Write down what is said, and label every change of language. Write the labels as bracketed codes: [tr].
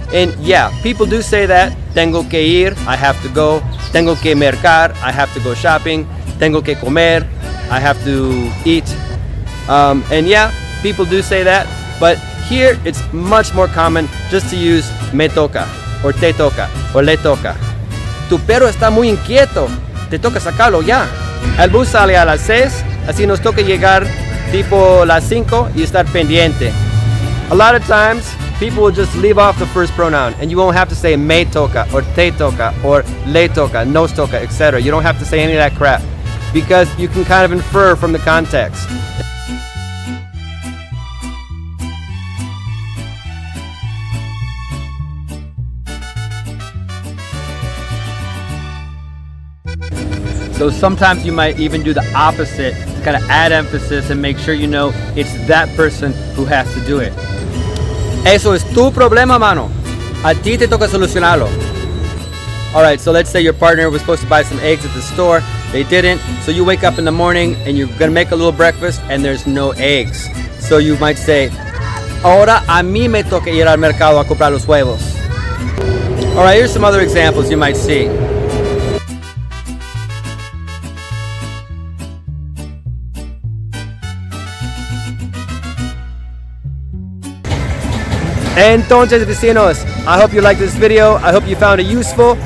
[en] And yeah, people do say that. [es] Tengo que ir, [en] I have to go. [es] Tengo que mercar, [en] I have to go shopping. [es] Tengo que comer, [en] I have to eat. And yeah, people do say that. But here it's much more common just to use me toca, or te toca, or le toca. [es] Tu perro está muy inquieto, te toca sacarlo ya. El bus sale a las 6, así nos toca llegar tipo las 5 y estar pendiente. [en] A lot of times, people will just leave off the first pronoun and you won't have to say me toca, or te toca, or le toca, nos toca, etc. You don't have to say any of that crap because you can kind of infer from the context. So sometimes you might even do the opposite to kind of add emphasis and make sure you know it's that person who has to do it. [es] Eso es tu problema, mano. A ti te toca solucionarlo. [en] Alright, so let's say your partner was supposed to buy some eggs at the store. They didn't. So you wake up in the morning and you're going to make a little breakfast and there's no eggs. So you might say, [es] ahora a mí me toca ir al mercado a comprar los huevos. [en] Alright, here's some other examples you might see. [es] Entonces, vecinos, [en] I hope you liked this video. I hope you found it useful.